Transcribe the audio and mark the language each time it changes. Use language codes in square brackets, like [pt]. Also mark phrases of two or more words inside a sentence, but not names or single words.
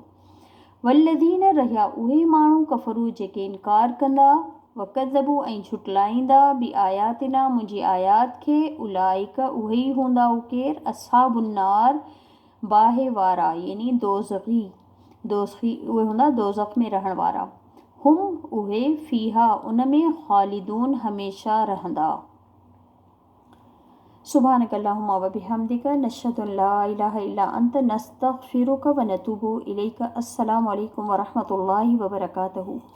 [sd] वल्लज़ीन रहिया उहे माण्हू कफ़रू जेके इनकार कंदा वकज़बू ऐं झुटलाईंदा बि आयातिना मुंहिंजी आयात खे उलाइक उहे ई हूंदा उ केरु असहाबुन्नार बाहि वारा यानी दोज़खी उहे हूंदा दोज़ख में रहण वारा हुम उहे फ़ीहा उन में ख़ालिदून हमेशा रहंदा। [ar] سبحانك اللهم وبحمدك نشهد ألا إله إلا أنت نستغفرك ونتوب إليك. السلام عليكم ورحمة الله وبركاته.